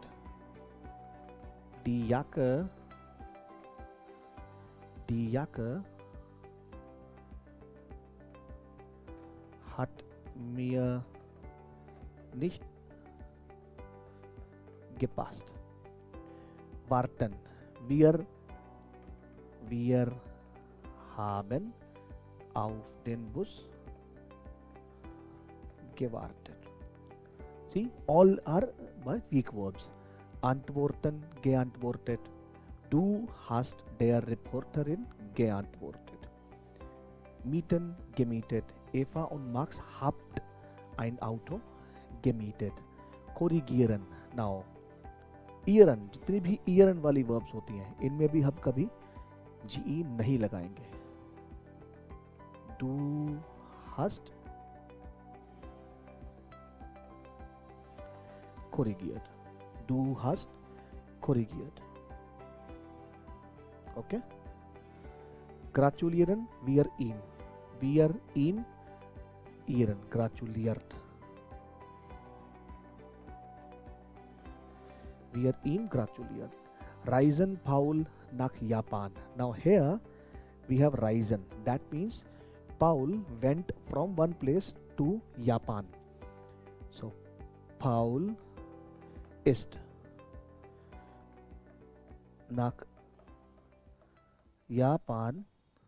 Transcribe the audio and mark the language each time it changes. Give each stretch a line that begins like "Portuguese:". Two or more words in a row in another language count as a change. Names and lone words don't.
German: Die Jacke hat mir nicht gepasst. Warten. Wir haben auf den Bus gewartet.
English: See, all are weak verbs.
German: Antworten, geantwortet. Du hast der Reporterin geantwortet. Mieten, gemietet. Eva und Max habt ein Auto gemietet. Korrigieren.
English: Now,
Hindi: ईरन, जितनी भी ईरन वाली वर्ब्स होती हैं इनमें भी हम कभी जी नहीं लगाएंगे.
German: Du hast korrigiert. Du hast korrigiert. Okay? Gratulieren, wir ihm. Wir ihm ihren. Gratuliert. Wir ihm gratuliert. Reisen Paul nach Japan.
English: Now here we have
German: reisen.
English: That means Paul went from one place to Japan.
German: So Paul ist nach Japan